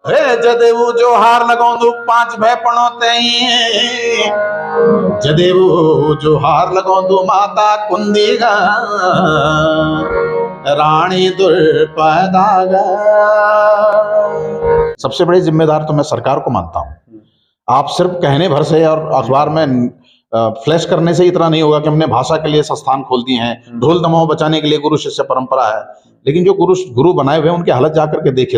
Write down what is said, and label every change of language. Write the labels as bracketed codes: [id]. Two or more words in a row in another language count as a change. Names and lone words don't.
[gbm] हे जदेऊ जो हार लगौंदू 5 भैपणों तई, जदेऊ जो हार लगौंदू माता कुंदी गा, रानी दुर्पदागा। [hi] सबसे बड़ी जिम्मेदार तो मैं सरकार को मानता हूं। आप सिर्फ कहने भर से और अखबार में फ्लैश करने से इतना नहीं होगा कि हमने भाषा के लिए संस्थान खोल दिए हैं, ढोल दमाओ बचाने के लिए गुरु शिष्य परंपरा है, लेकिन जो गुरु बनाए हुए हैं उनकी हालत जाकर के देखिए।